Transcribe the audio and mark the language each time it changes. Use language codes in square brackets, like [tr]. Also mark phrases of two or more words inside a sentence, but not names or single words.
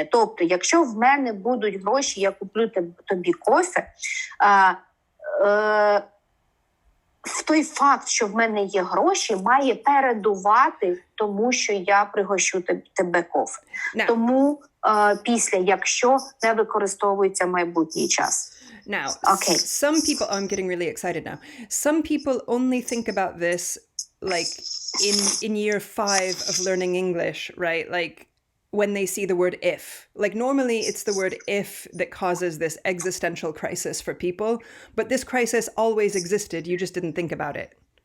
[uk] Тобто, якщо в мене будуть гроші, я куплю тобі кофе, в той факт, що в мене є гроші, має передувати тому, що я пригощу тебе кофе. Тому після «якщо» не використовується майбутній час. [en] Now, some people, I'm getting really excited now. Some people only think about this like in year 5 of learning English, right? Like when they see the word if. Like normally it's the word if that causes this existential crisis for people, but this crisis always existed, you just didn't think about it.